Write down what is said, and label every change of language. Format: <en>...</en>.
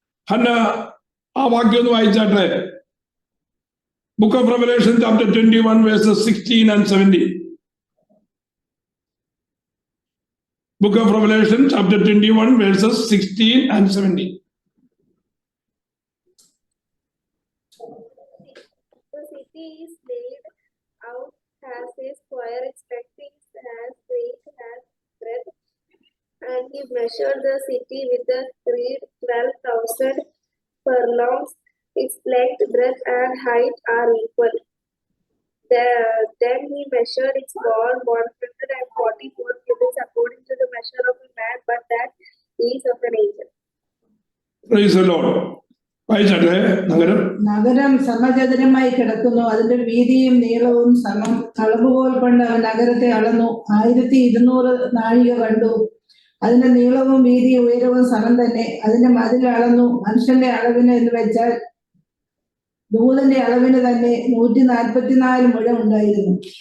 <ml>Hannah ആ വാക്യം ഒന്ന് വായിച്ചാട്ടെ. Book of revelation chapter 21 versus 16 and 17. Book of revelation chapter 21 versus 16 and 17.</ml> <en>The city is laid out as a square, its length as great as breadth. And he measured the city with the 12,000 furlongs. Its length, breadth, and height are equal. Then he measured its wall 144 cubits according to the measure of a man, but that is of an angel.</en> <ml>Praise the Lord. വായിച്ചാട്ടെ. നഗരം സമചതുരമായി കിടക്കുന്നു, അതിന്റെ വീതിയും നീളവും സമം. അളവുകോൽ കൊണ്ട് അവൻ നഗരത്തെ അളന്നു, 1200 നാഴിക കണ്ടു. അതിന്റെ നീളവും വീതിയും ഉയരവും സമം തന്നെ. അതിന്റെ മതിൽ അളന്നു, മനുഷ്യന്റെ അളവിന് എന്ന് വെച്ചാൽ ദൂതന്റെ അളവിന് തന്നെ 144 മുഴം ഉണ്ടായിരുന്നു.</ml>